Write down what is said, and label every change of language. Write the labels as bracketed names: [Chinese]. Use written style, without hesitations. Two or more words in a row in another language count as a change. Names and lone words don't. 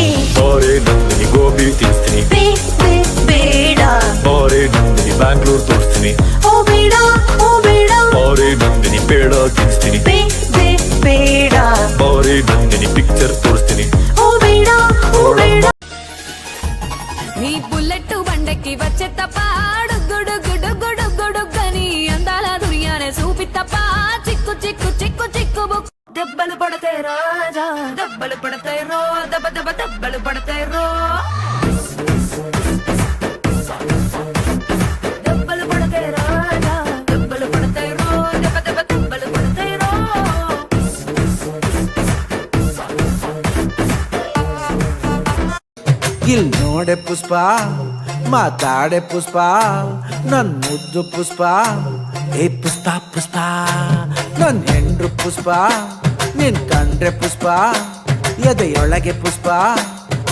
[Kannada] ಬಾರೆ ನಂದಿನಿ ಗೋಬಿ ತಿನ್ಸ್ತೀನಿ, ಬೇಡ ಬಾರೆ ನಂದಿನಿ ಬ್ಯಾಂಗ್ಳೂರ್ ತೋರಿಸ್ತೀನಿ, ಓ ಬೇಡ ಓ ಬೇಡ, ಬಾರೆ ನಂದಿನಿ ಪೇಡ ತಿನ್ಸ್ತೀನಿ, ಬೇಡ ಬಾರೆ ನಂದಿನಿ ಪಿಕ್ಚರ್ ತೋರಿಸ್ತೀನಿ, ಓ ಬೇಡ ಓ ಬೇಡ. [Telugu] నీ బుల్లెట్ బండకి వచ్చే తప్ప గుడు గుడు గుడు గుడు గని అందాల దుర్యానే చూపి తప్ప చిక్కు చిక్కు చిక్కు చిక్కు దెబ్బలు పడతాయి రాజా, దెబ్బలు పడతాయి రో, దెబ్బ దెబ్బ దెబ్బలు పడతాయి రో, దెబ్బలు పడతాయి రాజా, దెబ్బలు పడతాయి రో, దెబ్బ దెబ్బ దెబ్బలు పడతాయి రో. [Kannada] ಇಲ್ ನೋಡೆ ಪುಷ್ಪ ಮಾತಾಡೆ ಪುಷ್ಪ ನನ್ ಮುದ್ದು ಪುಷ್ಪ ಏ ಪುಷ್ಪ ಪುಷ್ಪ ನನ್ ಹೆಂಡ್ರು ಪುಷ್ಪ ನಿನ್ ಕಂಡ್ರೆ ಪುಷ್ಪ ಎದೆಯೊಳಗೆ ಪುಷ್ಪ